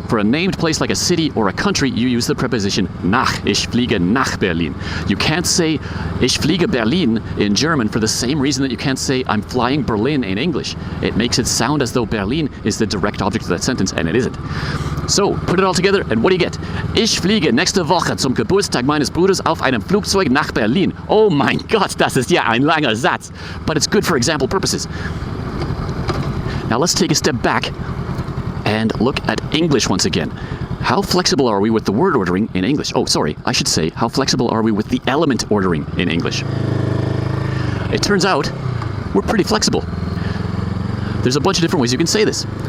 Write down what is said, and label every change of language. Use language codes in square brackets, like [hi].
[en] For a named place like a city or a country, you use the preposition nach. [de] Ich fliege nach Berlin. [en] You can't say [de] ich fliege Berlin [en] in German for the same reason that you can't say I'm flying Berlin in English. It makes it sound as though Berlin is the direct object of that sentence, and it isn't. So, put it all together, and what do you get? [de] Ich fliege nächste Woche zum Geburtstag meines Bruders auf einem Flugzeug nach Berlin. Oh mein Gott, das ist ja ein langer Satz. [en] But it's good for example purposes. Now let's take a step back and look at English once again. How flexible are we with the word ordering in English? Oh, sorry, I should say, how flexible are we with the element ordering in English? It turns out we're pretty flexible. There's a bunch of different ways you can say this.